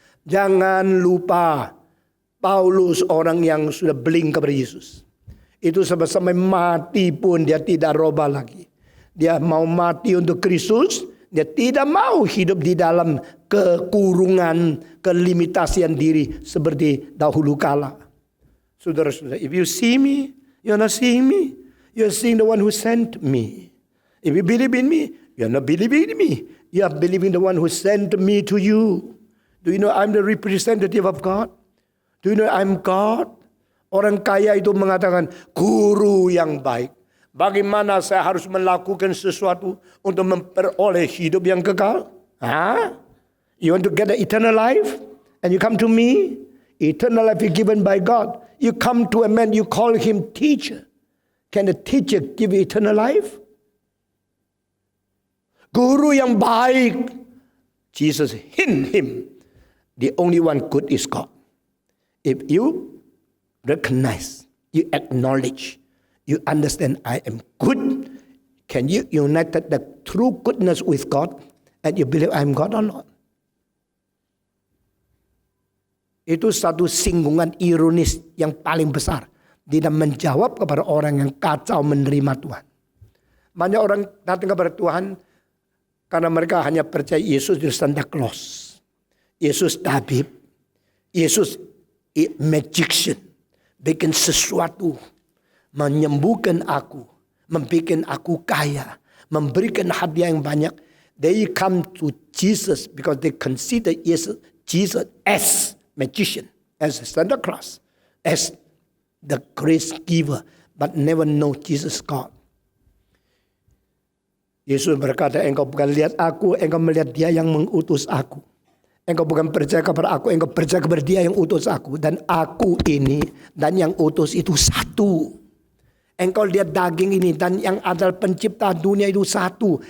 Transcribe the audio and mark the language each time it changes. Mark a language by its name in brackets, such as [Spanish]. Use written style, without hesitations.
[Indonesian] Jangan lupa, Paulus orang yang sudah blink kepada Yesus. Itu sampai mati pun dia tidak robah lagi. Dia mau mati untuk Kristus. Dia tidak mau hidup di dalam kekurungan, kelimitasian diri seperti dahulu kala. [English] Saudara-saudara, if you see me, you're not seeing me. You're seeing the one who sent me. If you believe in me, you're not believing in me. You are believing the one who sent me to you. Do you know I'm the representative of God? Do you know I'm God? [Indonesian] Orang kaya itu mengatakan, guru yang baik. Bagaimana saya harus melakukan sesuatu untuk memperoleh hidup yang kekal? [English] You want to get the eternal life? And you come to me? Eternal life is given by God. You come to a man, you call him teacher. Can the teacher give you eternal life? [Indonesian] Guru yang baik. [English] Jesus hint him. The only one good is God. If you recognize, you acknowledge, you understand I am good, can you unite the true goodness with God and you believe I am God or not? [Indonesian] Itu satu singgungan ironis yang paling besar. Tidak menjawab kepada orang yang kacau menerima Tuhan. Banyak orang datang kepada Tuhan karena mereka hanya percaya Yesus itu Santa Claus. Yesus tabib. Yesus magician. Bikin sesuatu. Menyembuhkan aku. membuat aku kaya, memberikan hadiah yang banyak. [English] They come to Jesus because they consider Jesus as magician, as Santa Claus, as the grace giver, but never know Jesus God. [Indonesian] Yesus berkata, engkau bukan lihat aku, engkau melihat dia yang mengutus aku. Engkau bukan percaya kepada aku, engkau percaya kepada dia yang utus aku. Dan aku ini dan yang utus itu satu. Engkau lihat daging ini dan yang adalah pencipta dunia itu satu.